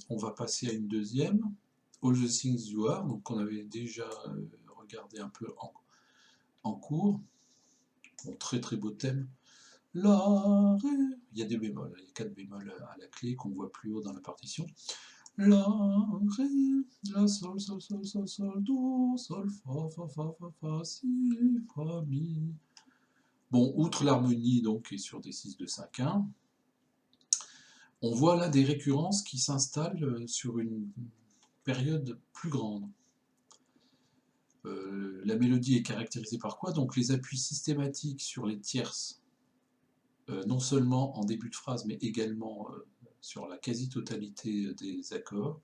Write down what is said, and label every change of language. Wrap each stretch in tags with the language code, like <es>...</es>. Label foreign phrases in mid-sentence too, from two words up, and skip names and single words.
<fr>On va passer à une deuxième, All the Things You Are, donc qu'on avait déjà regardé un peu en cours. Bon, très très beau thème. La, ré, il y a des bémols, il y a 4 bémols à la clé qu'on voit plus haut dans la partition. La, ré, la, sol, sol, sol, sol, sol, do, sol, fa, fa, fa, fa, fa, si, fa, mi. Bon, outre l'harmonie, donc, qui est sur des 6 de 5, 1, On voit là des récurrences qui s'installent sur une période plus grande. La mélodie est caractérisée par quoi? Donc les appuis systématiques sur les tierces, non seulement en début de phrase, mais également sur la quasi-totalité des accords.</fr>